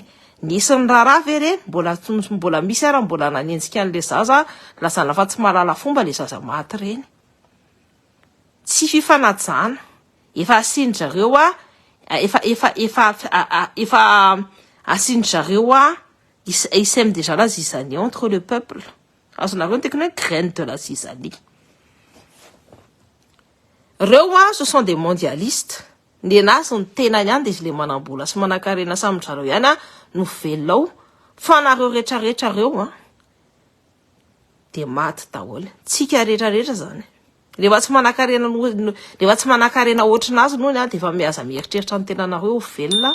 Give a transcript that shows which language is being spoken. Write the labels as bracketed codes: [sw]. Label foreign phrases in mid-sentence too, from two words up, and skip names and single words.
[mg] Nisy ny raharaha ve reny, mbola misy ara mbola nanenjika an'le zaza, lazana fa tsy malala fomba le zaza maty reny. Tsy fifanajana, efa asindrareo efa asindrareo [fr] ils sèment déjà la zizanie entre le peuple. [mg] Azonareo ny tekony hoe [fr] graine de la zizanie. Reo ce sont des mondialistes. [mg] Ny anazy ny tena ihany dia izy le manambola sy manan-karena samindrareo ihany no velao. Fa nareo rehetrarehetra reo dia maty daholo. Tsika rehetrarehetra zany. Rehefa tsy manan-karena ohatranazy noho dia efa mihaza mieritreritra ny tenanareo velona.